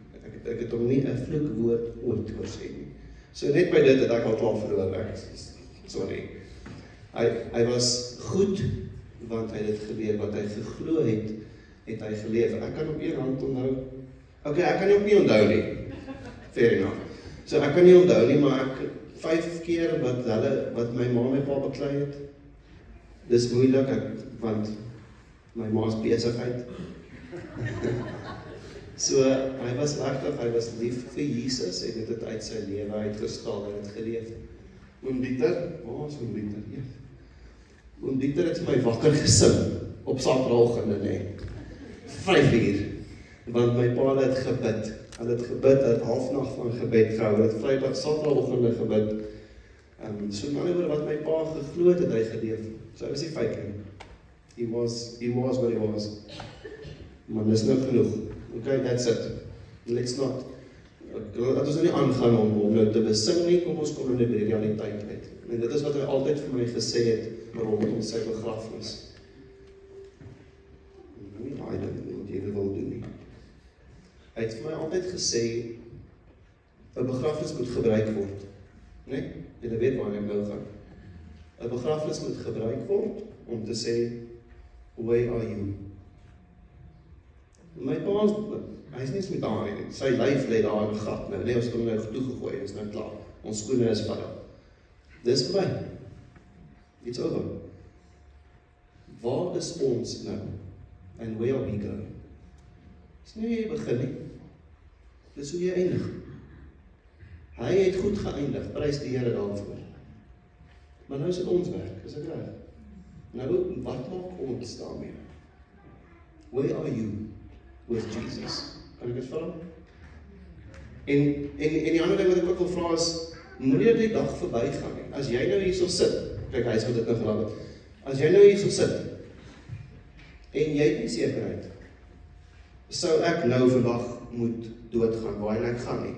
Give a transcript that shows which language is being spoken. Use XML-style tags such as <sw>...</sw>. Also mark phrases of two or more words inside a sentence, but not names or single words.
<af>Ek het hom nie 'n vloekwoord ooit gehoor sê nie. So net by dit het ek al klaar verloor, sorry. Hy was goed, want hy het dit geleef, wat hy geglo het, het hy geleef. Ek kan op een hand onthou, ek kan nie ook nie onthou nie,</af> <en>fair enough.</en> <af>So ek kan nie onthou nie, maar ek 5 keer wat my ma en my pa beklei het, dis moeilik, want my ma's besigheid. So, hy was regtig, hy was lief vir Jesus, en het uit sy lewe uitgestal, en het geleef. Oom Dieter, waar is Oom Dieter? Ja. Oom Dieter het vir my wakker gesing, op Saterdagoggende, nee. 5 uur, want my pa het gebid. Hulle het gebid, hulle het halfnag van gebed gehou, hulle het Vrydag, Saterdagoggende gebid. So maar oor wat my pa geglo het hy geleef. So hy was nie fake nie. He was what he was. Maar dis nou genoeg.</af> <en>Okay, that's it. Let's not.</en> <af>Laat ons nou nie aangaan om nou te besing nie, kom ons kom nou net by die realiteit uit. En dit is wat hy altyd vir my gesê het, rondom sy begrafenis. Nie daai ding wat jy wil doen nie. Hy het vir my altyd gesê, 'n begrafenis moet gebruik word. Nee? Julle weet waar ek nou gaan. 'n begrafenis moet gebruik word, om te sê,</af> <en>where are you?</en> <af>My pa, hy is nie met daar nie, sy lyf lê daar in 'n gat, nou, ons het hom nou toegegooi, is nou klaar, ons skoene is vuil. Dis verby.</af> <en>It's over.</en> <af>Waar is ons nou?</af> <en>And where are we going?</en> <af>Dis nie hoe jy begin nie. Dis hoe jy eindig. Hy het goed geëindig, prys die Here daarvoor. Maar nou is dit ons werk, is dit reg? Nou, wat maak ons daarmee?</af> <en>Where are you with Jesus?</en> <af>Kan ek dit vra? En die ander ding wat ek ook wil vra is, moenie die dag verby gaan nie. As jy nou hierso sit, kyk, hy is wat dit nou geraak het. As jy nou hierso sit, en jy het nie sekerheid, sou ek nou vandag moet doodgaan, waar ek gaan nie.</af>